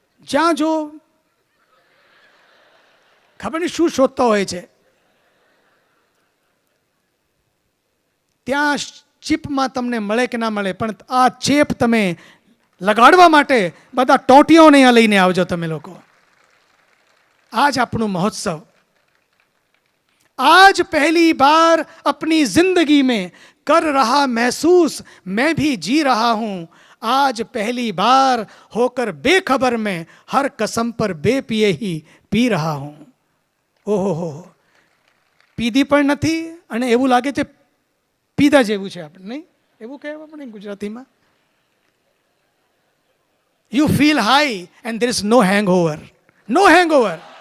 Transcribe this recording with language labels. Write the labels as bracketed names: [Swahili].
[Gujarati] જ્યાં જો ખબર નહીં શું શોધતા હોય છે, ત્યાં ચીપમાં તમને મળે કે ના મળે, પણ આ ચેપ તમે લગાડવા માટે બધા ટોટીઓને અહીંયા લઈને આવજો તમે લોકો. आज આપણું મહોત્સવ. [Hindi] आज पहली बार अपनी जिंदगी में कर रहा महसूस मैं भी जी रहा हूं. आज पहली बार होकर बेखबर में हर कसम पर बेपिए ही पी रहा हूं. [Gujarati] ઓહો હો, પીધી પણ નથી અને એવું લાગે છે પીધા જેવું છે આપણે, નહીં? એવું કહેવાય આપણે ગુજરાતીમાં. [English] You feel high and there is no hangover. No hangover.